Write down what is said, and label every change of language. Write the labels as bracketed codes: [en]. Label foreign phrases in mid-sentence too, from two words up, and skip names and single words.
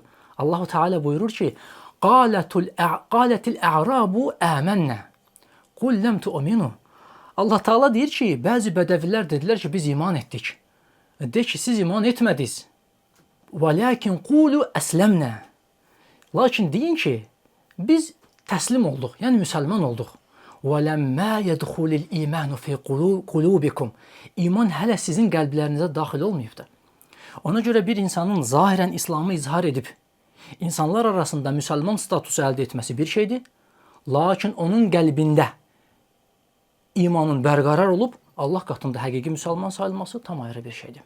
[az] Allah-u Teala buyurur ki, [ar] قالت الأعراب آمنا قل لم تؤمنوا. [az] Allah Teala deyir ki, bəzi bədəvilər dedilər ki, biz iman etdik. De ki, siz iman etmədiniz. [ar] ولكن قولوا أسلمنا. [az] Lakin deyin ki, biz təslim olduq, yəni müsəlman olduq. [ar] وَلَمَّا يَدْخُلِ الْإِيمَانُ فِي قُلُوبِكُمْ. [az] İman hələ sizin qəlblərinizə daxil olmayıbdır. Ona görə bir insanın zahirən İslamı izhar edib, insanlar arasında müsəlman statusu əldə etməsi bir şeydir. Lakin onun qəlbində imanın bərqərar olub, Allah qatında həqiqi müsəlman sayılması tam ayrı bir şeydir.